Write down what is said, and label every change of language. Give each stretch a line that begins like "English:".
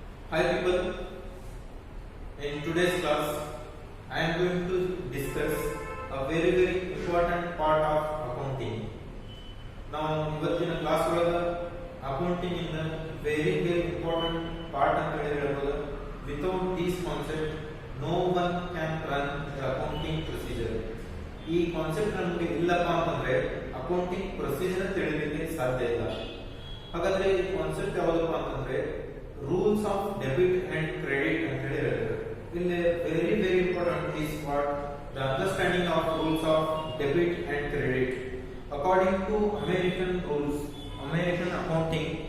English: Hi people, in today's class I am going to discuss a very important part of accounting.
Kannada: Now ಇವತ್ತಿನ class ಒಳಗ accounting ಇನ್
English: very important part
Kannada: ಅಂತ ಹೇಳಿರಬಹುದು.
English: Without this concept no one can run the accounting procedure.
Kannada: ಈ concept ನಮಗೆ ಇಲ್ಲಪ್ಪ ಅಂತಂದ್ರೆ accounting procedure ತಿಳಿಯಲಿಕ್ಕೆ ಸಾಧ್ಯ ಇಲ್ಲ. ಹಾಗಾದ್ರೆ ಈ ಕಾನ್ಸೆಪ್ಟ್ ಯಾವುದಪ್ಪ ಅಂತಂದ್ರೆ rules of debit and credit ಅಂತ ಹೇಳಿ ಹೇಳ್ತಾರೆ.
English: ಇಲ್ಲಿ very important is what the understanding of rules of debit and credit according to American rules, American accounting.